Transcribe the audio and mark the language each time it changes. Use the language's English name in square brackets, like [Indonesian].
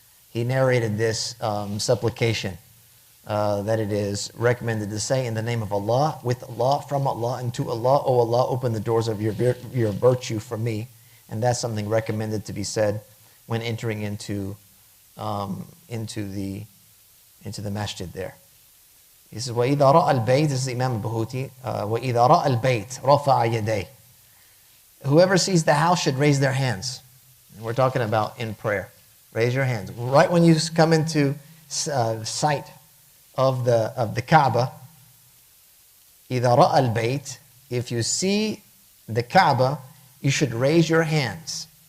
[English] He narrated this supplication that it is recommended to say in the name of Allah, with Allah, from Allah, and to Allah. O Allah, open the doors of your virtue for me. And that's something recommended to be said when entering into the masjid there. He says, [Arabic] وَإِذَا رَأَى الْبَيْتِ, [English] this is Imam al-Bahuti, [Arabic] وَإِذَا رَأَى الْبَيْتِ رَفَعَ يَدَيْهِ. [English] Whoever sees the house should raise their hands. And we're talking about in prayer. Raise your hands. Right when you come into sight of the Kaaba, [Arabic] إِذَا رَأَى الْبَيْتِ, [English] if you see the Kaaba, you should raise your hands.